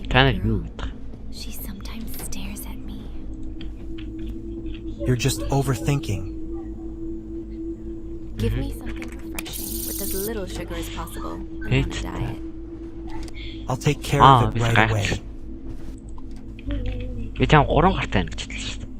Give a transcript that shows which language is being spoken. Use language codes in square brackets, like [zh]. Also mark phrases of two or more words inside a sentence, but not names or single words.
[en] Kind of girl. weird. She sometimes stares at me. You're just overthinking. Give me something refreshing with as little sugar as possible. I'm on a diet. I'll take care of it right away. [mn] Би чам 3 гартай байна гэж хэлсэн шүү дээ.